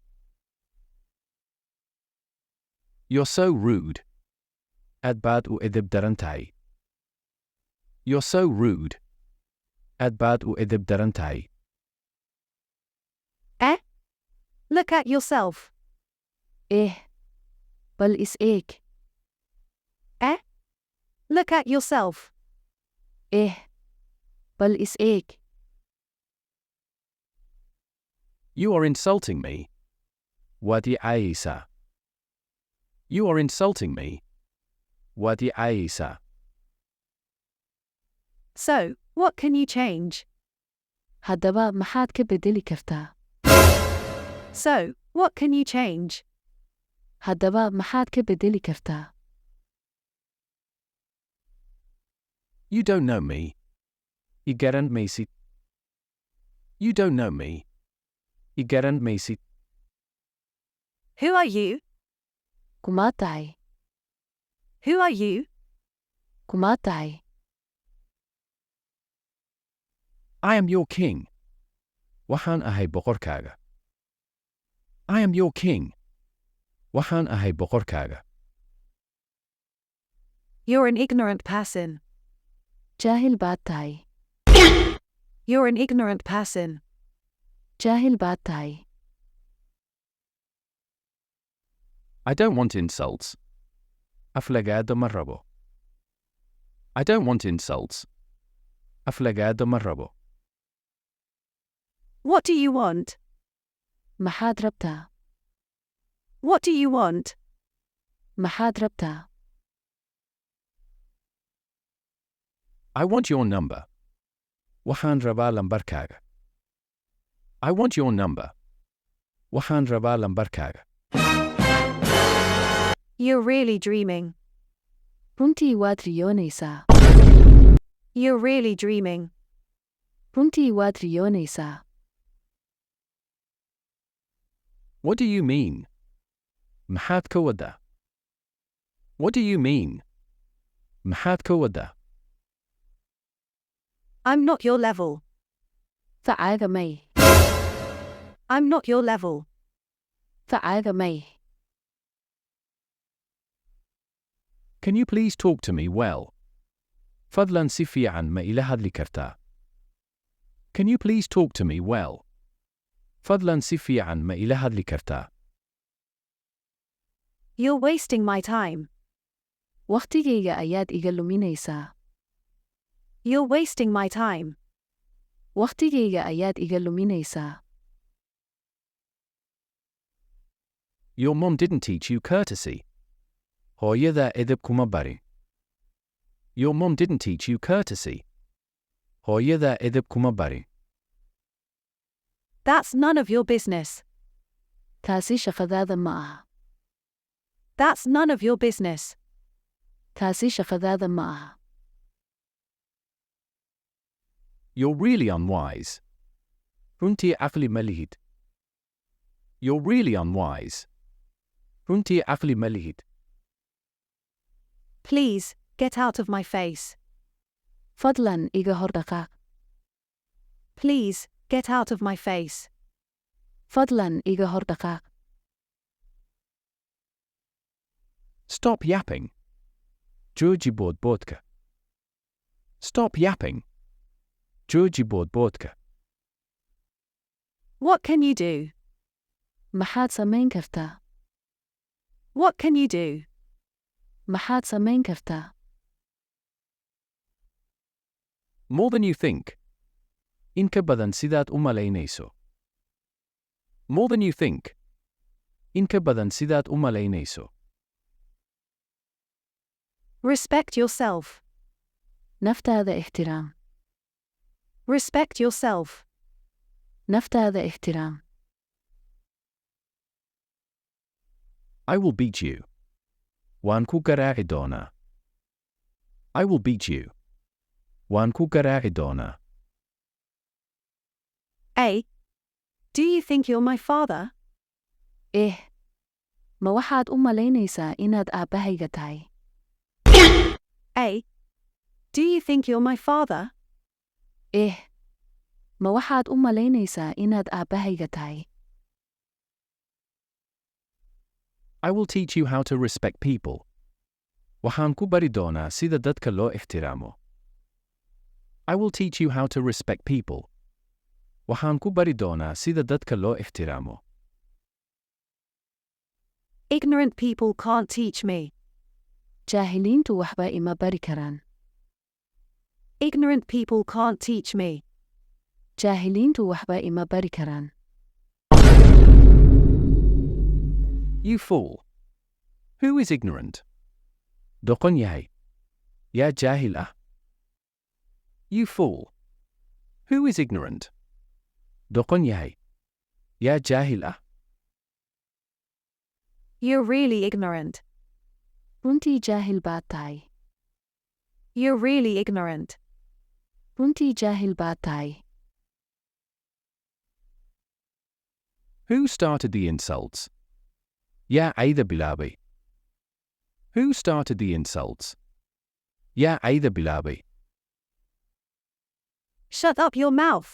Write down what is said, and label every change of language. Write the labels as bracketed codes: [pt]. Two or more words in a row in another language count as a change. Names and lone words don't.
[en] You're so rude. [so] Aad baad u edeb daran tahay. [en] You're so rude. [so] Aad baad u edeb daran tahay. [en] Look at yourself. [so] Bal is eeg. [en] Look at yourself. [so] Bal is eeg. [en] You are insulting me. [so] Waad i caayaysaa. [en] You are insulting me. [so] Waad i caayaysaa. [en] So, what can you change? [so] Haddaba maxaad ka beddeli kartaa? [en] So, what can you change? [so] Haddaba maxaad ka beddeli kartaa? [en] You don't know me. [so] I garan maysid. [en] You don't know me. [so] I garan maysid. [en] Who are you? [so] Kumaa tahay? [en] Who are you? [so] Kumaa tahay? [en] I am your king. [so] Waxaan ahay boqorkaaga. [en] I am your king. [so] Waxaan ahay boqorkaaga. [en] You're an ignorant person. [so] Jaahil baad tahay. [en] You're an ignorant person. [so] Jaahil baad tahay. [en] I don't want insults. [so] Aflagaaddo ma rabo. [en] I don't want insults. [so] Aflagaaddo ma rabo. [en] What do you want? [so] Maxaad rabtaa? [en] What do you want? [so] Maxaad rabtaa? [en] I want your number. [so] Waxaan rabaa lambarkaaga. [en] I want your number. [so] Waxaan rabaa lambarkaaga. [en] You're really dreaming. [so] Runtii waad riyoonaysaa. [en] You're really dreaming. [so] Runtii waad riyoonaysaa. [en] What do you mean? [so] Maxaad ka waddaa? [en] What do you mean? [so] Maxaad ka waddaa? [en] I'm not your level. [so] Facaaga may. [en] I'm not your level. [so] Facaaga may. [en] Can you please talk to me well? [so] Fadlan si fiican ma ila hadli kartaa? [en] Can you please talk to me well? [so] Fadlan si fiican ma ila hadli kartaa? [en] You're wasting my time. [so] Waqtigayga ayaad iga luminaysaa. [en] You're wasting my time. [so] Waqtigayga ayaad iga luminaysaa. [en] Your mom didn't teach you courtesy. [so] Hooyadaa edeb kuma barin. [en] Your mom didn't teach you courtesy. [so] Hooyadaa edeb kuma barin. [en] That's none of your business. [so] Taasi shaqadaada ma aha. [en] That's none of your business. [so] Taasi shaqadaada ma aha. [en] You're really unwise. [so] Runtii caqli ma lihid. [en] You're really unwise. [so] Runtii caqli ma lihid. [en] Please, get out of my face. [so] Fadlan iga hor dhaqaaq. [en] Please, get out of my face. [so] Fadlan iga hor dhaqaaq. [en] Stop yapping. [so] Jooji boodboodka. [en] Stop yapping. [so] Jooji boodboodka. [en] What can you do? [so] Maxaad samayn kartaa? [en] What can you do? [so] Maxaad samayn kartaa? [en] More than you think. [so] In ka badan sidaad u malaynayso. [en] More than you think. [so] In ka badan sidaad u malaynayso. [en] Respect yourself. [so] Naftaada ixtiraam. [en] Respect yourself. [so] Naftaada ixtiraam. [en] I will beat you. [so] Waan ku garaaci doonaa. [en] I will beat you. [so] Waan ku garaaci doonaa. A. [en] Do you think you're my father? [so] Ma waxaad u malaynaysaa inaad aabbahayga tahay? A. [en] Do you think you're my father? [so] Ma waxaad u malaynaysaa inaad aabbahayga tahay? [en] I will teach you how to respect people. [so] Waxaan ku bari doonaa sida dadka loo ixtiraamo. [en] I will teach you how to respect people. [so] Waxaan ku bari doonaa sida dadka loo ixtiraamo. [en] Ignorant people can't teach me. [so] Jaahiliintu waxba ima bari karaan. [en] Ignorant people can't teach me. [so] Jaahiliintu waxba ima bari karaan. [en] You fool. Who is ignorant? [so] Doqon yahay. Yaa jaahil ah. [en] You fool. Who is ignorant? [so] Doqon yahay. Yaa jaahil ah. [en] You're really ignorant. [so] Runtii jaahil baad tahay. [en] You're really ignorant. [so] Runtii jaahil baad tahay. [en] Who started the insults? [so] Yaa cayda bilaabay. [en] Who started the insults? [so] Yaa cayda bilaabay. [en] Shut up your mouth.